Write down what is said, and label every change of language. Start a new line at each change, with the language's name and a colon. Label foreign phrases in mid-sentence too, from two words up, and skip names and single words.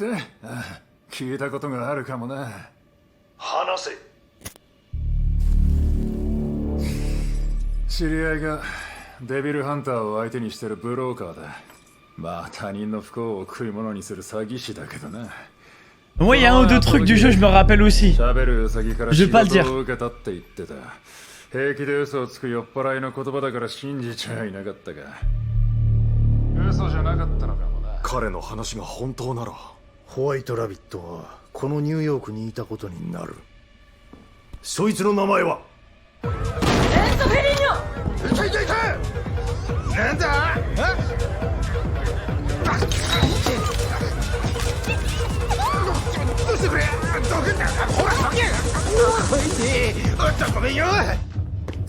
Japanese: ああ、聞いたことがあるかもな。話せ。知り合いがデビルハンターを相手にしてるブローカーだ。まあ他人の不幸を食い物にする詐欺師だけどな。
French: Moi, il y a un ou deux trucs du jeu, je me rappelle aussi. Je vais pas le dire.
Japanese: 平気で嘘をつく酔っ払いの言葉だから信じちゃいなかったが、嘘じゃなかったのかもな。彼の話が本当ならホワイトラビットはこのニューヨークにいたことになる。そいつの名前はエンソ・フェリーニョ。痛い痛い痛い。なんだ。どうしてくれ。どくんだ。ほらどけ。おいしい。ごめんよ。